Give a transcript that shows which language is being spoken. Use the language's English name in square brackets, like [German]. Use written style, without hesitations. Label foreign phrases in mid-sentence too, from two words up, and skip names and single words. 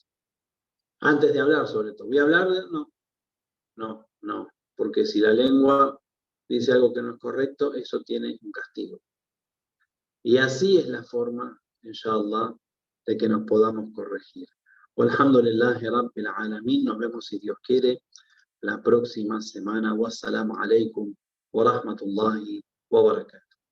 [Spanish] Antes de hablar sobre esto, ¿voy a hablar de...? No, porque si la lengua dice algo que no es correcto, eso tiene un castigo. Y así es la forma, inshallah, de que nos podamos corregir. [Arabic] والحمد لله رب العالمين. [Spanish] Nos vemos, si Dios quiere, la próxima semana. [Arabic] والسلام عليكم ورحمة الله وبركاته.